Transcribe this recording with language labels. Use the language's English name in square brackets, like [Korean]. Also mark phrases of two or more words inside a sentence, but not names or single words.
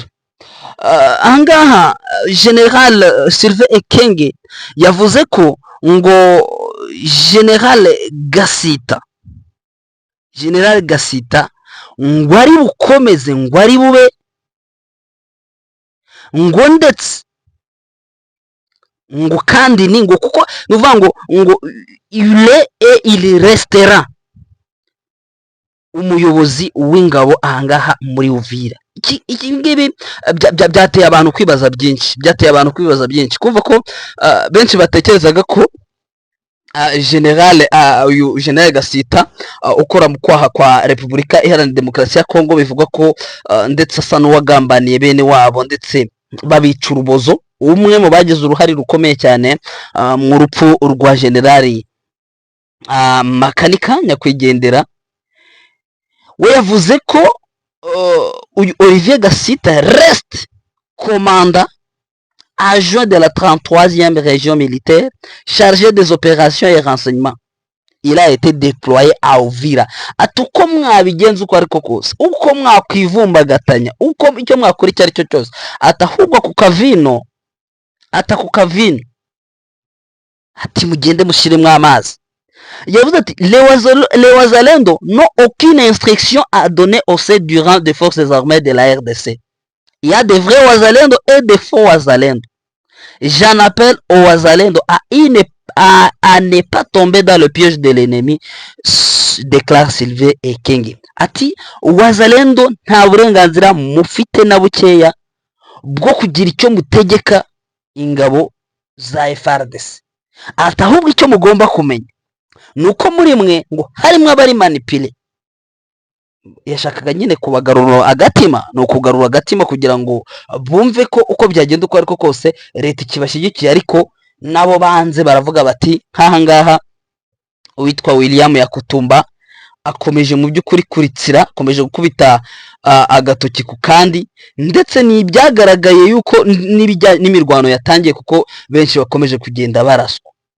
[Kinyarwanda] Ahangaha General Sylvain Ekenge yavuze ko ngo General Gasita ngo ari bukomeze, ngo ari bube, ngo ndetse ngo kandi ni ngo kuko nuvuga ngo [French] il restera [Kinyarwanda] umuyobozi w'ingabo ahangaha muri Uvira. Iki ngibi byateye abantu kwibaza byinshi, kumva ko benshi batekerezaga ko uyu General Gasita ukora mu kwaha kwa Repubulika Iharanira Demokarasi ya Kongo, bivugwa ko ndetse asa n'uwagambaniye bene wabo ndetse babica urubozo. Umwe mu bagize uruhare rukomeye cyane mu rupfu rwa General Makanika nyakwigendera, we yavuze ko Olivier Gasita [French] reste commandant adjoint de la 33e région militaire chargé des opérations et renseignements. Il a été déployé à Uvira. [Kinyarwanda] Ati uko mwabigenza uko ariko kose, uko mwakwivumbagatanya, uko icyo mwakora icyo aricyo cyose, atahubwo ku kavino, ati mugende mushiremwe amazi. Yavuze ati [French] les Wazalendo n'ont aucune instruction à donner au sein du rang des forces armées de la RDC. Il y a des vrais Wazalendo et des faux Wazalendo. J'en appelle aux Wazalendo à ne pas tomber dans le piège de l'ennemi, déclare Sylvain Ekenge. [Kinyarwanda] Ati Wazalendo nta burenganzira mufite na bukeya bwo kugira icyo mutegeka ingabo za FARDC. Ati ahubwo icyo mugomba kumenya nuko muri mwe ngo harimo abari manipule. Yashakaga nyine kubagarura agatima, no kugarura agatima kugira ngo bumve ko uko byagenda uko ariko kose leta ikibashyigikiye, ariko nabo banze baravuga bati nkahangaha uwitwa William Yakutumba akomeje mu by'ukuri kuritsira, akomeje gukubita agatoki ku kandi, ndetse n'ibyagaragaye yuko n'imirwano yatangiye kuko benshi bakomeje kugenda baraswa.